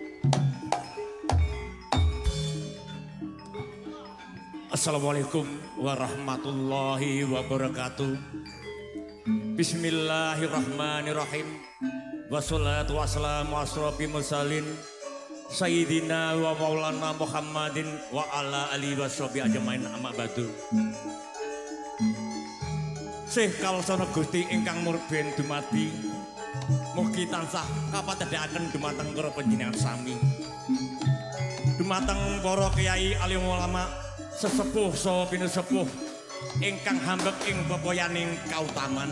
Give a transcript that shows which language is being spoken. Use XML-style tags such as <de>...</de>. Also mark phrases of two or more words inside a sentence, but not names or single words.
<ar>السلام عليكم ورحمة الله وبركاته. بسم الله الرحمن الرحيم والصلاة والسلام أشرف المرسلين سيدنا ومولانا محمد وعلى آله وصحبه أجمعين أما بعد.</ar> <jv>Sih kalsana Gusti ingkang murben dumadi mugi tansah kapatedhaken dumateng para panjenengan sami. Dumateng para kiai alim ulama sesepuh saha pinusepuh ingkang hambek ing pepoyaning kautaman.</jv>